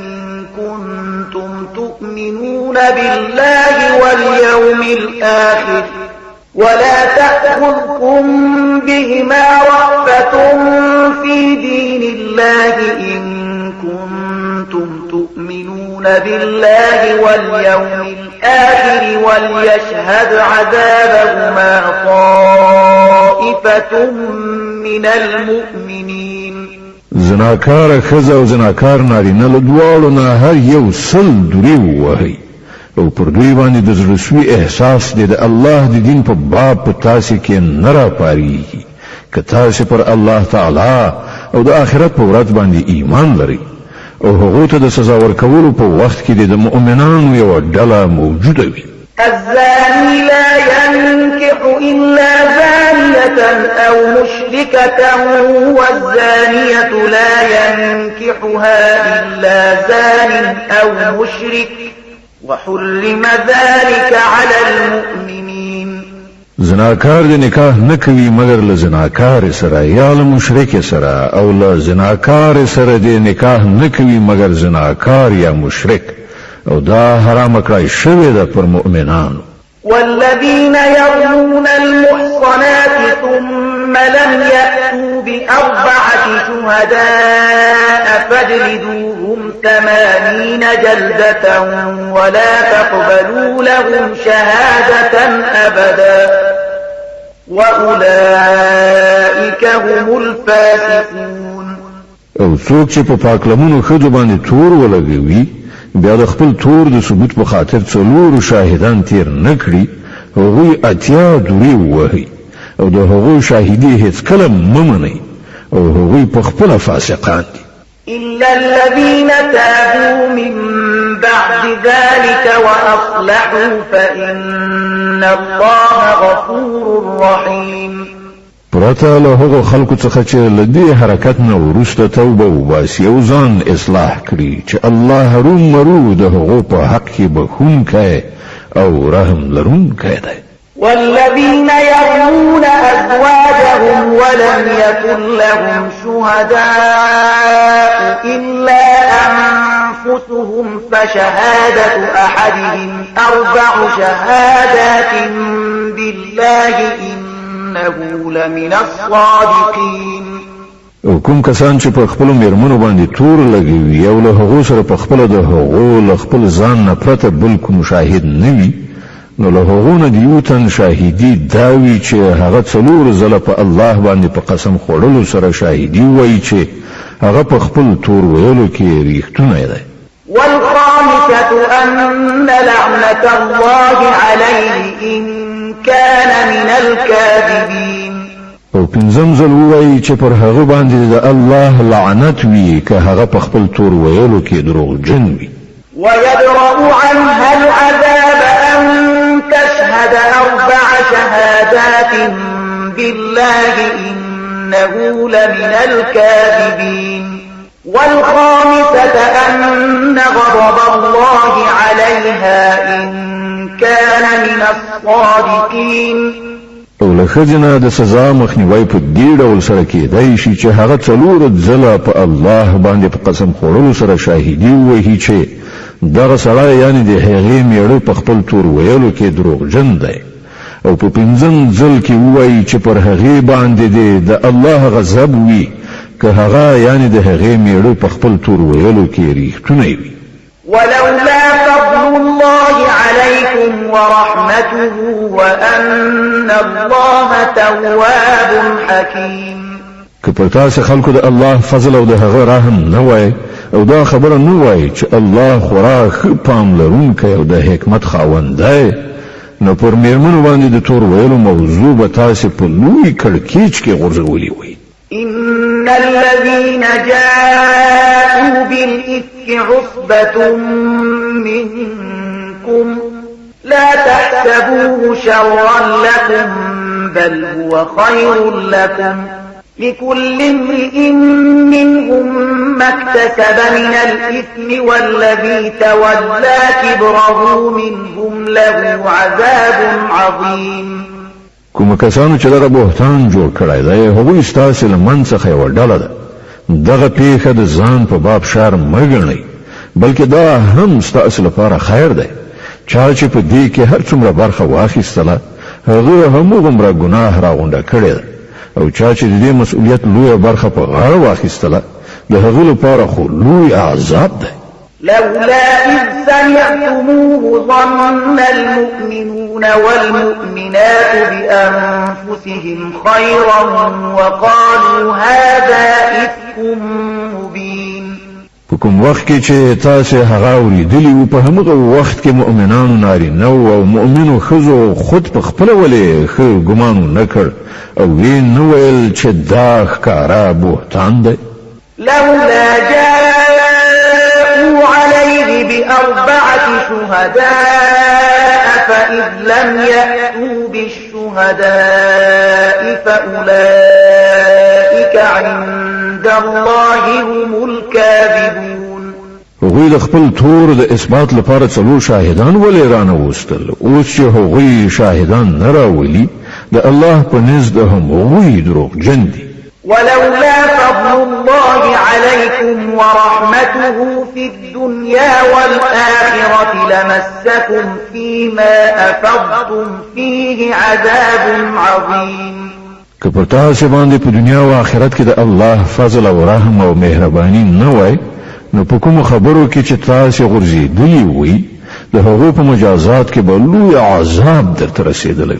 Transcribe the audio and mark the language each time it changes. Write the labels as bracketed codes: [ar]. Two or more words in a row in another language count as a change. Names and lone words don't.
[ar] كنتم تؤمنون بالله واليوم الآخر ولا تأخذكم بهما رأفة في دين الله إن كنتم تؤمنون بالله واليوم الآخر وليشهد عذابهما طائفة من المؤمنين [ps] زناکار ښځه او زناکار نارینه له دواړو نه هر یو 100 دورې ووهئ او پر دوی باندې د زړهسوي احساس دی د الله د دین په باب په تاسې کې نه راپارېږي که تاسې پر الله تعالی او د آخرت په ورځ باندې ایمان لرئ او هغو ته د سزا ورکولو په وخت کې د مؤمنانو یوه ډله موجوده وي [ar] الزاني لا ينكح إلا زانية أو مشركة والزانية لا ينكحها إلا زان أو مشرك وحرم ذلك على المؤمنين [ps] زناکار د نکاح نه کوي مګر له زناکار سره یا له مشرک سره او له زناکار سره د نکاح نه کوي مګر زناکار یا مشرک او دا حرام کړی شوی ده پر مؤمنانو [ar] والذين يرمون المحصنات ثم لم يأتوا ب4 شهداء فاجلدوهم 80 جلدة ولا تقبلوا لهم شهادة أبدا وأولئك هم الفاسقون [ps] او څوک چې په پاکلمونو ښځو باندې تور ولګوي بیا د خپل تور د ثبوت په خاطر 4 شاهدان تیر نه کړي هغوی 80 دورې ووهئ او د هغوی شاهدي هېڅکله مه منئ او هغوی په خپله فاسقان دي [ar] إلا الذين تابوا من بعد ذلك وأصلحوا فإن الله غفور رحيم [ps] پرته له هغو خلکو څخه چې له دې حرکت نه وروسته توبه وباسي او ځان اصلاح کړي چې الله هرومرو د هغو په حق کې بخښونکی او رحم لرونکی دی [ar] والذين يرمون أزواجهم ولم يكن لهم شهداء إلا أنفسهم فشهادة أحدهم 4 شهادات بالله إنه لمن الصادقين. [ps] او کوم کسان چې په خپل میرمنو باندې تور لګوي او له هغو سره په خپل د هغو له خپل ځان نه پرته بل کوم شاهد نه وي نو له هغو نه یو تن شاهدي دا وي چې هغه 4 ځله په الله باندې په قسم خوړلو سره شاهدي وایي چې هغه په خپل تور ویلو کې ریښتونه دی. [ar] والخامسة أن لعنة الله عليه إن كان من الكاذبين. [ps] او پنځم ځل وایي چې پر هغه باندې د الله لعنت وي که هغه په خپل تور ویلو کې دروغجن وي. [ar] ويدرأ عنها العذاب أن تشهد 4 شهادات بالله إنه لمن الكاذبين. والخامسة أن غضب الله عليها إن كان من الصادقين. [ps] او له خزنه د سزا مخنیوي په دې ډول سره کېدای شي چې هغه 4 ځله په الله باندې په قسم خوړلو سره شاهدي وایي چې دغه سړی یعنی د هغې میړه په خپل تور ویلو کې دروغجن دی او په 5م ځل کې وایي چې پر هغې باندې د الله غضب وي که هغه یعنی د هغې میړه په خپل تور ویلو کې ریښتونه وي. [ar] ولولا فضل الله عليكم ورحمته وأن الله تواب حكيم. [ps] که پر تاسو خلکو د الله فضل او د هغه رحم نه وای او دا خبره نه وای چې الله خورا ښه پام لرونکی او د حکمت خاوند دی نو پر میرمنو باندې د تور ویلو موضوع به تاسو په لوی کړکېچ کې غورځولي وای. [ar] إن الذين جاءوا بالإفك عصبة منكم لا تحسبوه شرا لكم بل هو خير لكم لكل امرئ منهم ما اكتسب من الإثم والذي تولى كبره منهم له عذاب عظيم. [ps] کوم کسانو چې دغه بهتان جوړ کړی دی هغوی ستاسې له من څخه یوه ډله ده. دغه پیښه د ځان په باب شر مه ګڼئ بلکې دا هم ستاسې لپاره خیر دی. چا چې په دې کې هر څومره برخه واخیستله هغه هموغومره ګناه راغونډه کړې ده او چا چې د دې مسؤلیت لویه برخه په غاړه واخیستله د هغه لپاره خو لوی عذاب دی. [ar] لولا إذ سمعتموه ظن المؤمنون والمؤمنات بأنفسهم خيرا وقالوا هذا إفك مبين. [ps] په کوم وخت کې چې تاسو هغه اوریدلی وو په همغه وخت کې مؤمنانو نارینه او مؤمنو ښځو خود په خپله ولې ښه ګمان نه کړ او وی نه ویل چې دا ښکاره بهتان دی. [ar] لولا جاءوا عليه ب4 شهداء فإذ لم يأتوا بالشهداء فأولئك عند الله هم الكاذبون. [ps] هغوی د خپل تور د اثبات لپاره 4 شاهدان ولې رانه وستل اوس چې هغوی شاهدان نه راولي د الله په نزد هم هغوی دروغجن دي. [ar] ولولا فضل الله عليكم ورحمته في الدنيا والآخرة لمسكم فيما أفضتم فيه عذاب عظيم. [ps] که پر تاسو باندې په دنیا او آخرت کې د الله فضل او رحم او مهرباني نه وای نو په کوم خبرو کې چې تاسو غورځېدلی وي د هغو په مجازات کې به لوی عذاب درته رسېدلی.